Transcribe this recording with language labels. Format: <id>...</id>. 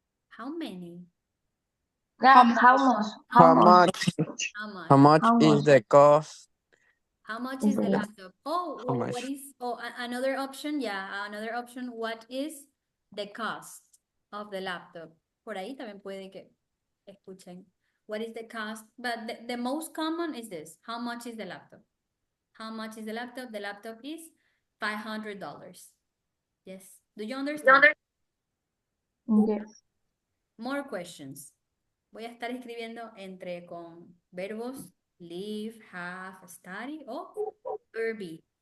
<en>How many? How much? How much? How much? How much How is much? the cost? How much is the The laptop? Oh, How what much? is, another option? Yeah, another option. What is the cost of the laptop?</en> <es>Por ahí también puede que escuchen.</es> <en>What is the cost? But the most common is this. How much is the laptop? How much is the laptop? The laptop is $500. Yes. Do you understand? Yes. More questions.</en> <es>Voy a estar escribiendo entre con verbos live, have, study o be.</es>